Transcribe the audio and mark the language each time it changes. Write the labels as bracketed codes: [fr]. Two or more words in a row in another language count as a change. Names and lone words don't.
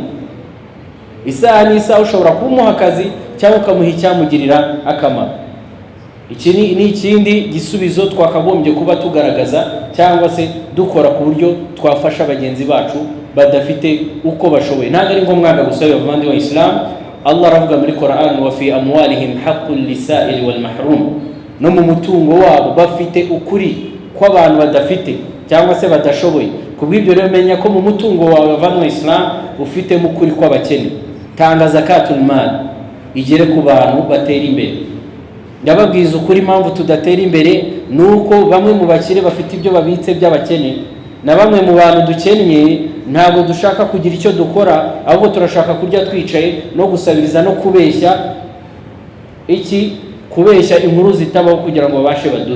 [rw] Isaha n'isaha ushobora kumuha akazi cyangwa ukamuha icyamugirira akamaro. Iki ni ikindi gisubizo twakagombye kuba tugaragaza cyangwa se dukora ku buryo twafasha bagenzi bacu badafite uko bashoboye. Ntabwo ari ngombwa gusaba abandi wa Islam. Allah aravuga muri Quran, [ar] وفي أموالهم حق للسائل والمحروم, [rw] no mu mutungo wabo bafite ukuri kw'abantu badafite cyangwa se badashoboye. Kubw'ibyo rero menya ko mu mutungo wawe bavanywe Islam ufite mu kuri kw'abakene. Tanga [ar] زكاة المال [rw] igere ku bantu batera imbere. Ndababwiza ukuri impamvu tudatera imbere nuko bamwe mu bakire bafite ibyo babitse by'abakene, na bamwe mu bantu dukennye ntabwo dushaka kugira icyo dukora, ahubwo turashaka kurya twicaye no gusabiriza no kubeshya kubeshya inkuru zitabaho kugira ngo babashe baduhe.